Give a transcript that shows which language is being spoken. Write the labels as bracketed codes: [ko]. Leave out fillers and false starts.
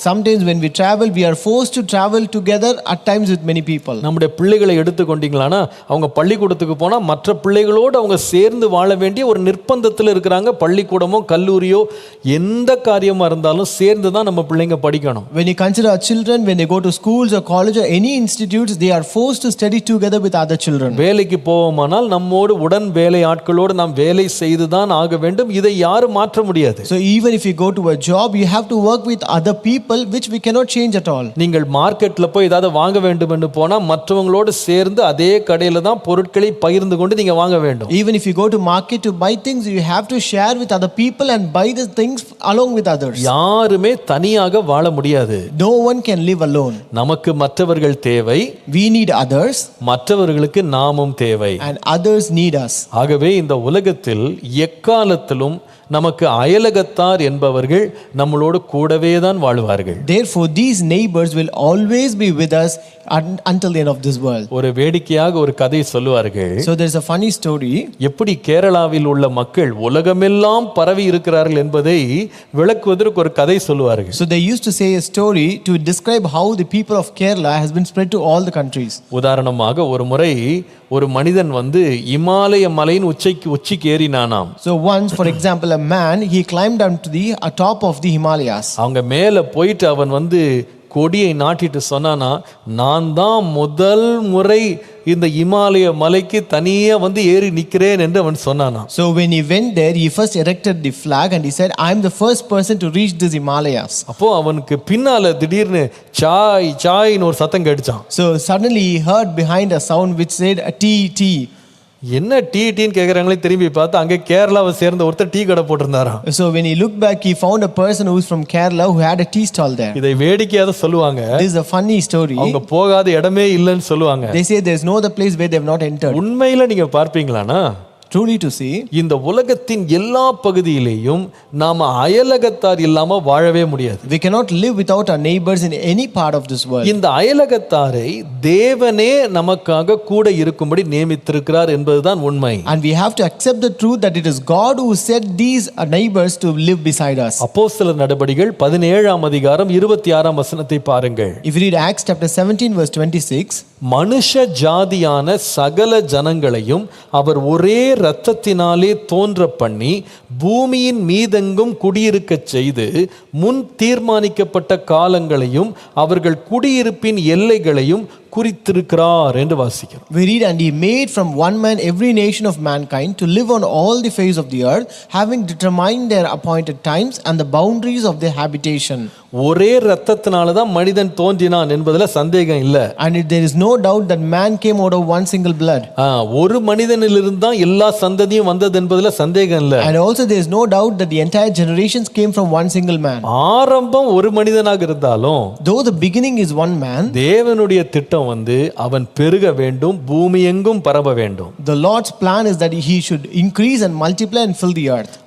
[en] Sometimes when we travel, we are forced to travel together at times with many people. [ta] நம்முடைய பிள்ளைகளை எடுத்துக்கொண்டீங்களானா அவங்க பள்ளிக்கூடத்துக்கு போனா மற்ற பிள்ளைகளோடு அவங்க சேர்ந்து வாழ வேண்டிய ஒரு நிர்பந்தத்தில் இருக்கிறாங்க. பள்ளிக்கூடமோ கல்லூரியோ எந்த காரியமா இருந்தாலும் சேர்ந்து தான் நம்ம பிள்ளைங்க படிக்கணும். [en] When you consider our children, when they go to schools or college or any institutes, they are forced to study together with other children. [ta] வேலைக்கு போவோமானால் நம்மோடு உடன் வேலை ஆட்களோடு நாம் வேலை செய்து தான் ஆக வேண்டும். இதை யாரும் மாற்ற முடியாது. [en] So even if you go to a job, you have to work with other people, which we cannot change at all. [ta] நீங்கள் மார்க்கெட்ல போய் ஏதாவது வாங்க வேண்டும் என்று போனா மற்றவங்களோடு சேர்ந்து அதே கடையில தான் பொருட்களை பகிர்ந்து கொண்டு நீங்க வாங்க வேண்டும். [en] Even if you go to market to buy things, you have to share with other people and buy the things along with others. [ta] யாருமே தனியாக வாழ முடியாது. [en] No one can live alone. [ta] நமக்கு மற்றவர்கள் தேவை. [en] We need others. [ta] மற்றவர்களுக்கு நாமும் தேவை. [en] And others need us. [ta] ஆகவே இந்த உலகத்தில் எக்காலத்திலும் நமக்கு அயலகத்தார் என்பவர்கள் நம்மளோடு கூடவே தான் வாழ்வார்கள். [en] Therefore these neighbors will always be with us until the end of this world. [ta] ஒரு வேடிக்கையாக ஒரு கதை சொல்லுவார்கள். [en] So there is a funny story. [ta] எப்படி கேரளாவில் உள்ள மக்கள் உலகமெல்லாம் பரவி இருக்கிறார்கள் என்பதை விளக்குவதற்கு ஒரு கதை சொல்லுவார்கள். [en] So they used to say a story to describe how the people of Kerala has been spread to all the countries. [ta] உதாரணமாக ஒரு முறை ஒரு மனிதன் வந்து இமாலய மலையின் உச்சிக்கு ஏறினானாம். [en] So once, for example, a man, he climbed up to the top of the Himalayas. [ta] அவங்க மேல போயிட்டு அவன் வந்து கொடியை நாட்டிட்டு சொன்னானா, நான் தான் முதல் முறை இந்த இமாலய மலைக்கு தனியா வந்து ஏறி நிக்கிறேன் என்று அவன் சொன்னானா. [en] So when he went there, he first erected the flag and he said, I am the first person to reach this Himalayas. [ta] அப்போ அவனுக்கு பின்னால திடீர்னு சாய் சாய்னு ஒரு சத்தம் கேட்டுச்சான். [en] So suddenly he heard behind a sound which said, tea, tea. [ta] என்ன tea டீன்னு கேட்குறாங்களே, திரும்பி பார்த்து அங்கே கேரளாவை சேர்ந்த ஒருத்தர் டீ கடை போட்டிருந்தாராம். [en] So when he looked back, he found a person who is from Kerala who had a tea stall there. [ta] இதை வேடிக்கையாக சொல்லுவாங்க. [en] This is a funny story. [ta] அவங்க போகாத இடமே இல்லைன்னு சொல்லுவாங்க. [en] They say there is no other place where they have not entered. [ta] உண்மையில நீங்க பார்ப்பீங்களானா, [en] Truly to see, [ta] இந்த உலகத்தின் எல்லா பகுதியிலேயும் நாம அயலகத்தார் இல்லாம வாழவே முடியாது. [en] we cannot live without our neighbors in any part of this world. [ta] இந்த அயலகத்தாரை தேவனே நமக்காக கூட இருக்கும்படி நியமித்திருக்கிறார் என்பதுதான் உண்மை. [en] And we have to accept the truth that it is God who set these neighbors to live beside us. [ta] அப்போஸ்தலர் நடபடிகள் 17ஆம் அதிகாரம் 26ஆம் வசனத்தை பாருங்கள். [en] If you read Acts chapter 17 verse 26, [ta] மனுஷ ஜாதியான சகல ஜனங்களையும் அவர் ஒரே இரத்தத்தினாலே தோன்ற பண்ணி பூமியின் மீதெங்கும் குடியிருக்கச் செய்து முன் தீர்மானிக்கப்பட்ட காலங்களையும் அவர்கள் குடியிருப்பின் எல்லைகளையும் குறித்திருக்கிறார் என்று வாசிக்கிறோம். [en] we read, and he made from one man every nation of mankind to live on all the face of the earth, having determined their appointed times and the boundaries of their habitation. [ta] ஒரே இரத்தத்தினால தான் மனிதன் தோன்றினான் என்பதுல சந்தேகம் இல்லை. [en] And there is no doubt that man came out of one single blood. [ta] ஒரு மனிதனிலிருந்து தான் எல்லா சந்ததியும் வந்தது என்பதுல சந்தேகம் இல்லை. [en] And also there is no doubt that the entire generations came from one single man. [ta] ஆரம்பம் ஒரு மனிதனாக இருந்தாலும், [en] Though the beginning is one man, [ta] தேவனுடைய திட்டம் வந்து அவன் பெருக வேண்டும், பூமி எங்கும் பரவ வேண்டும். [en] the Lord's plan is that he should increase and multiply and fill the earth.